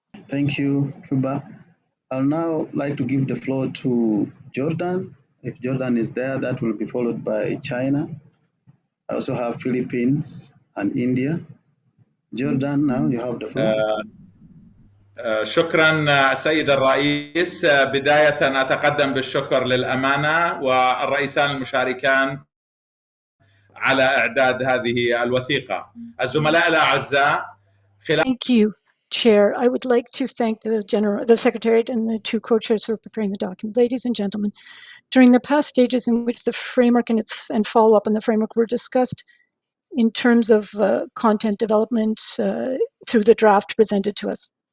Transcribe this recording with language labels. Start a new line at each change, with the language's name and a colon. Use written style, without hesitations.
English: Thank you, Cuba. I'll now like to give the floor to Jordan. If Jordan is there, that will be followed by China. I also have Philippines and India. Jordan, now you have the floor.
Arabic: شكرا سيد الرئيس. بداية أتقدم بالشكر للأمانة والرئيسان المشاركان على إعداد هذه الوثيقة. الزملاء الأعزاء.
English: Thank you, Chair. I would like to thank the Secretariat and the 2 co-chairs for preparing the document. Ladies and gentlemen, during the past stages in which the framework and follow-up on the framework were discussed in terms of content development through the draft presented to us.